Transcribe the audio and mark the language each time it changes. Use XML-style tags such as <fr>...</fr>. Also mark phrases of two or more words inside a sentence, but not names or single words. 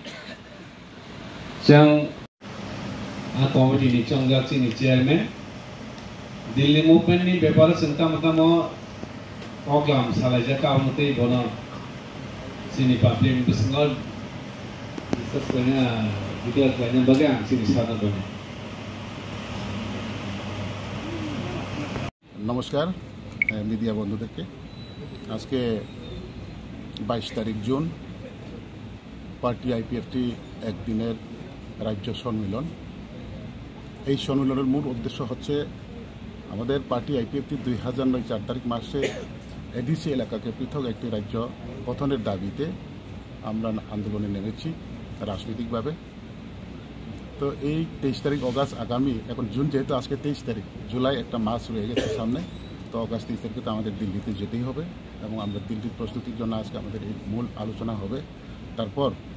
<trp>जों कमिटिनि चंगाचिनि चेयरमैन दिल्ली मुभमेंट नि बेपार जों तामतामो प्रोग्राम सालायजाका उनते बनो सिनि पब्लिक बिसंग डिस्कस करना डिक्लेयर करना बगे आं सिनि सादा बनो</trp> <bn>নমস্কার মিডিয়া বন্ধুদেরকে আজকে 22 তারিখ জুন পার্টি আইপিএফটি এক দিনের রাজ্য সম্মেলন এই সম্মেলনের মূল উদ্দেশ্য হচ্ছে আমাদের পার্টি আইপিএফটি 2009 4 তারিখ মাসে এডিসি এলাকাকে পৃথক একটি রাজ্য গঠনের দাবিতে আমরা আন্দোলনে নেমেছি রাজনৈতিকভাবে। তো এই 23 তারিখ অগাস্ট আগামী এখন জুন যেহেতু আজকে 23 তারিখ জুলাই একটা মাস রয়ে গেছে সামনে, তো অগাস্ট 23 তারিখে তো আমাদের দিল্লিতে যেতেই হবে এবং আমরা দিল্লির প্রস্তুতির জন্য আজকে আমাদের এই মূল আলোচনা হবে।</bn>